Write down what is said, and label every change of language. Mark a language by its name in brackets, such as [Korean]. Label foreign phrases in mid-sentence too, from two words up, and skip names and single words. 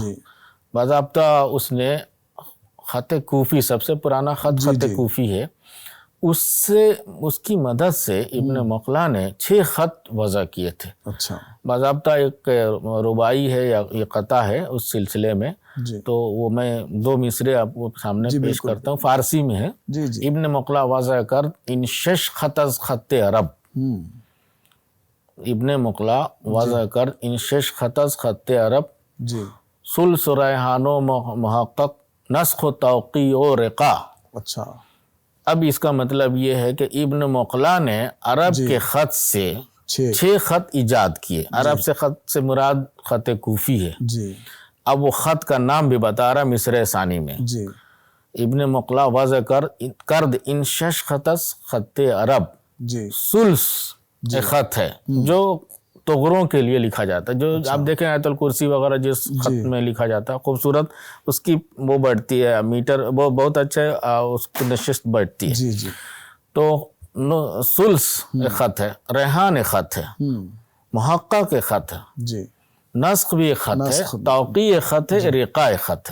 [Urdu] باضابطہ اس نے خط کوفی، سب سے پرانا خط کوفی ہے، اس کی مدد سے ابن مقلا نے 6 خط وضع کیے تھے۔ اچھا، باضابطہ ایک رباعی ہے یا یہ قطع ہے اس سلسلے میں، تو وہ میں 2 مصرے آپ کو سامنے پیش کرتا ہوں، فارسی میں ہے۔ [Persian] ابن مقلا وضع کر ان 6 خط از خط عرب، ابن مقلا وضع کر ان 6 خط از خط عرب، ثلث و ریحان و محقق، نسخ و توقیع و رقا۔ [Urdu] اچھا، اب اس کا مطلب یہ ہے کہ ابن مقلا نے عرب کے خط سے 6 خط ایجاد کیے۔ عرب سے خط سے مراد خط کوفی ہے۔ اب وہ خط کا نام بھی بتا رہا مصر ثانی میں، [Persian] ابن مقلا وضع کرد ان 6 خط از خط عرب، [Urdu] ثلث ایک خط ہے جو تغروں کے لیے لکھا جاتا ہے، جو آپ دیکھیں آیت الکرسی وغیرہ جس خط میں لکھا جاتا ہے، خوبصورت اس کی وہ بڑھتی ہے، میٹر وہ بہت اچھا ہے، اس کی نشست بڑھتی ہے۔ تو ثلث ایک خط ہے، ریحان ایک خط ہے، محقق ایک خط ہے، نسخ بھی ایک خط ہے، توقیع ایک خط ہے، رقا ایک خط ہے۔